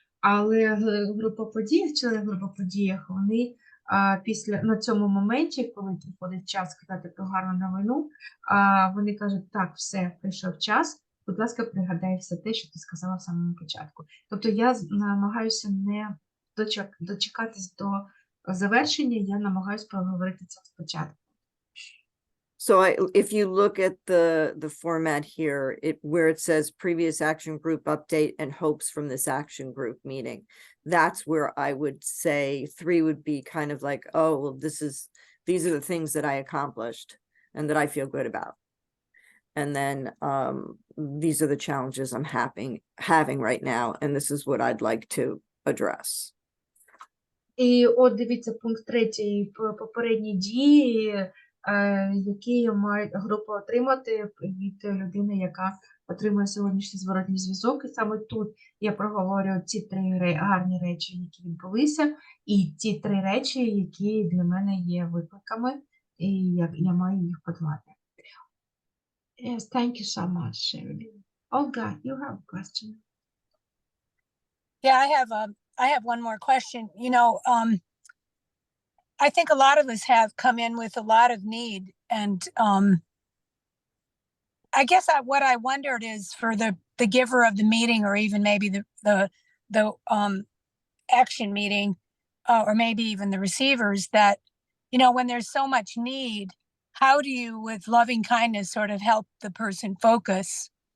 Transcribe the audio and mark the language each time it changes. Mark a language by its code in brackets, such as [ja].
[uk] Але група подій, члени групи подіях, вони на цьому моменті, коли приходить час сказати про гарну новину, вони кажуть, так, все, прийшов час, будь ласка, пригадай все те, що ти сказала в самому початку. Тобто я намагаюся не дочекатись до завершення, я намагаюся проговорити це спочатку. [en] So if you look at the format here, where it says previous action group update and hopes from this action group meeting, that's where I would say 3 would be kind of like, oh, well, these are the things that I accomplished and that I feel good about. And then these are the challenges I'm having right now, and this is what I'd like to address. [uk] І от дивіться, пункт 3, попередні дії, які має група отримати від людини, яка отримує сьогоднішній зворотній зв'язок. І саме тут я проговорю ці 3 гарні речі, які відбулися, і ті 3 речі, які для мене є викликами, і я маю їх подолати. [en] Yes, thank you so much, Shirley. Olga, you have a question. Yeah, I have one more question. I think a lot of us have come in with a lot of need, and I guess what I wondered is for the giver of the meeting, or even maybe the action meeting, or maybe even the receivers, that when there's so much need, how do you, with loving kindness, sort of help the person focus?